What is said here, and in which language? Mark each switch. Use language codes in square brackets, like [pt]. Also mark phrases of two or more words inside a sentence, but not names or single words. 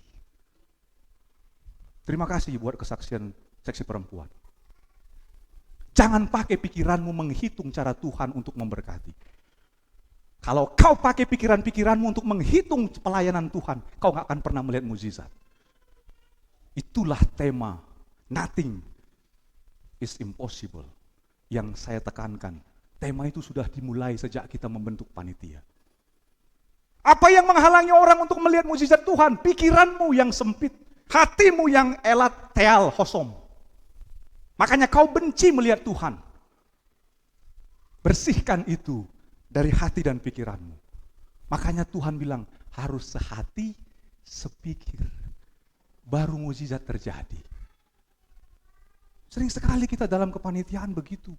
[id] Terima kasih buat kesaksian seksi perempuan. Jangan pakai pikiranmu menghitung cara Tuhan untuk memberkati. Kalau kau pakai pikiran-pikiranmu untuk menghitung pelayanan Tuhan, kau gak akan pernah melihat mukjizat. Itulah tema [en] nothing is impossible [id] yang saya tekankan. Tema itu sudah dimulai sejak kita membentuk panitia. Apa yang menghalangi orang untuk melihat mukjizat Tuhan? Pikiranmu yang sempit, hatimu yang [bbc] elat teal hosom. [id] Makanya kau benci melihat Tuhan. Bersihkan itu dari hati dan pikiranmu. Makanya Tuhan bilang harus sehati, sepikir, baru mukjizat terjadi. Sering sekali kita dalam kepanitiaan begitu.